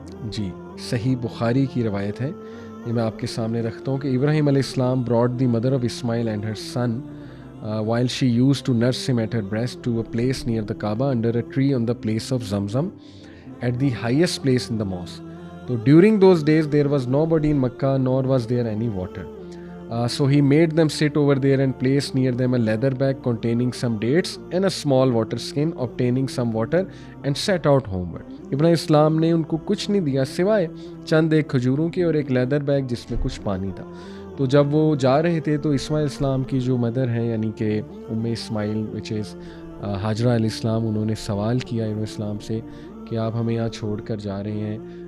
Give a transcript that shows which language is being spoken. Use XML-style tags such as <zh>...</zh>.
<ur>جی صحیح بخاری کی روایت ہے، یہ میں آپ کے سامنے رکھتا ہوں کہ ابراہیم علیہ السلام</ur> <en>brought the mother of Ismail and her son while she used to nurse him at her breast to a place near the Kaaba under a tree on the place of Zamzam at the highest place in the mosque. So during those days there was nobody in Makkah nor was there any water. So he made them sit over there and placed near them a leather bag containing some dates and a small water skin, obtaining some water and set out homeward.</en> <ur>ابراہیم اسلام نے ان کو کچھ نہیں دیا سوائے چند ایک کھجوروں کے اور ایک لیدر بیگ جس میں کچھ پانی تھا۔ تو جب وہ جا رہے تھے تو اسماعیل اسلام کی جو مدر ہیں یعنی کہ اسماعیل</ur> <en>which is</en> <ur>حاجرہ علیہ السلام، انہوں نے سوال کیا ابراہیم اسلام سے کہ آپ ہمیں یہاں چھوڑ کر جا رہے ہیں</ur>